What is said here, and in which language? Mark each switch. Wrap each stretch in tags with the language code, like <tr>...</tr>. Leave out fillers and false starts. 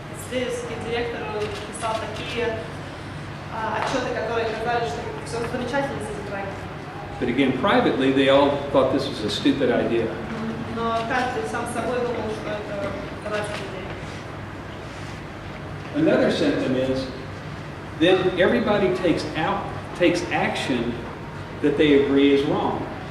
<ru>Исследовательский директор писал такие отчеты, которые казали, что все замечательно с этим проектом.</ru> <en>But again, privately, they all thought this was a stupid idea.</en> <ru>Но каждый сам с собой думал, что это дурацкая идея.</ru> <en>Another symptom is then everybody takes action that they agree is wrong.</en>